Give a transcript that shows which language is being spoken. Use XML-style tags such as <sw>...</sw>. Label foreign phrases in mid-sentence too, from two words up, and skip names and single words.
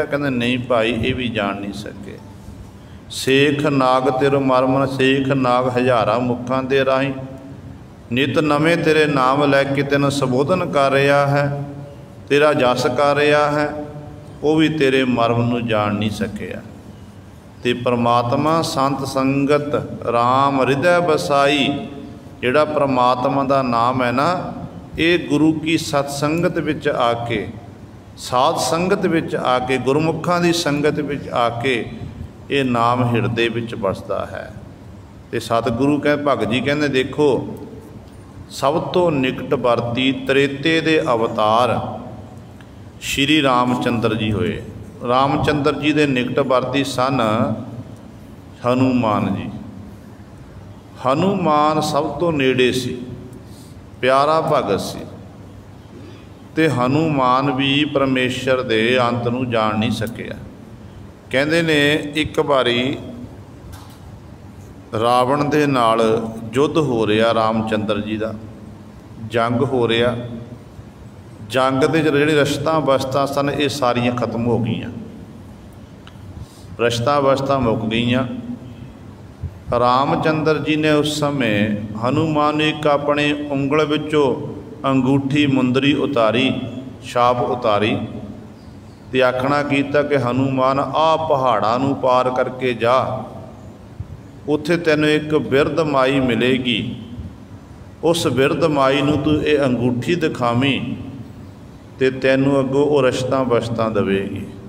<pa>ਕਹਿੰਦੇ ਨਹੀਂ ਭਾਈ, ਏ ਭੀ ਜਾਣ ਨਹੀਂ ਸਕੇ। ਸੇਖ ਨਾਗ ਤੇਰੋ ਮਰਮੁ ਨ, ਸੇਖ ਨਾਗ ਹਜ਼ਾਰਾਂ ਮੁਖਾਂ ਦੇ ਰਾਹੀਂ, ਨਿੱਤ ਨਵੇਂ ਤੇਰੇ ਨਾਮ ਲੈ ਕੇ ਤੈਨੂੰ ਸੰਬੋਧਨ ਕਰ ਰਿਹਾ ਹੈ, ਤੇਰਾ ਜਸ ਕਰ ਰਿਹਾ ਹੈ, ਉਹ ਭੀ ਤੇਰੇ ਮਰਮ ਨੂੰ ਜਾਣ ਨਹੀਂ ਸਕਿਆ। ਤੇ ਪਰਮਾਤਮਾ ਸੰਤ ਸੰਗਤਿ ਰਾਮ ਹਿਰਦੈ ਬਸਾਈ, ਜਿਹੜਾ ਪਰਮਾਤਮਾ ਦਾ ਨਾਮ ਹੈ ਨਾ, ਏ ਗੁਰੂ ਕੀ ਸਤਸੰਗਤ ਵਿਚ ਆ ਕੇ, ਸਾਧ ਸੰਗਤ ਵਿਚ ਆ ਕੇ, ਗੁਰਮੁਖਾਂ ਦੀ ਸੰਗਤ ਵਿਚ ਆ ਕੇ ਏ ਨਾਮ ਹਿਰਦੇ ਵਿਚ ਵਸਦਾ ਹੈ। ਤੇ ਸਤਿਗੁਰੂ ਕਹਿ ਭਗਤ ਜੀ ਕਹਿੰਦੇ ਦੇਖੋ, ਸਭ ਤੋਂ ਨਿਕਟ ਵਰਤੀ ਤ੍ਰੇਤੇ ਦੇ ਅਵਤਾਰ ਸ੍ਰੀ ਰਾਮਚੰਦਰ ਜੀ ਹੋਏ। ਰਾਮਚੰਦਰ ਜੀ ਦੇ ਨਿਕਟ ਵਰਤੀ ਸਨ ਹਨੂਮਾਨ ਜੀ। ਹਨੂਮਾਨ ਸਭ ਤੋਂ ਨੇੜੇ ਸੀ, ਪਿਆਰਾ ਭਗਤ ਸੀ, ਤੇ ਹਨੂਮਾਨ ਭੀ ਪਰਮੇਸ਼ਰ ਦੇ ਅੰਤ ਨੂੰ ਜਾਣ ਨਹੀਂ ਸਕਿਆ। ਕਹਿੰਦੇ ਨੇ ਇਕ ਵਾਰੀ ਰਾਵਣ ਦੇ ਨਾਲ ਯੁੱਧ ਹੋ ਰਿਹਾ, ਰਾਮਚੰਦਰ ਜੀ ਕਾ ਜੰਗ ਹੋ ਰਿਹਾ। ਜੰਗ ਦੇ ਜਿਹੜੀ ਰਸਤਾਂ ਬਸਤਾਂ ਸਨ ਏ ਸਾਰੀਆਂ ਖ਼ਤਮ ਹੋ ਗਈਆਂ, ਰਸਤਾਂ ਬਸਤਾਂ ਮੁੱਕ ਗਈਆਂ। ਰਾਮਚੰਦਰ ਜੀ ਨੇ ਉਸ ਸਮੇਂ ਹਨੂਮਾਨ ਨੇ ਇਕ ਆਪਣੇ ਉਂਗਲ ਵਿਚੋਂ ਅੰਗੂਠੀ ਮੁੰਦਰੀ ਉਤਾਰੀ, ਛਾਪ ਉਤਾਰੀ, ਤੇ ਆਖਣਾ ਕੀਤਾ ਕਿ ਹਨੂਮਾਨ ਆ ਪਹਾੜਾਂ ਨੂੰ ਪਾਰ ਕਰਕੇ ਜਾ, ਉੱਥੇ ਤੈਨੂੰ ਇਕ ਬਿਰਧ ਮਾਈ ਮਿਲੇਗੀ, ਉਸ ਬਿਰਧ ਮਾਈ ਨੂੰ ਤੂੰ ਏ ਅੰਗੂਠੀ ਦਿਖਾਵੀਂ ਤੇ ਤੈਨੂੰ ਅੱਗੋਂ ਉਹ ਰਸਤਾਂ ਬਸਤਾਂ ਦੇਵੇਗੀ।</pa>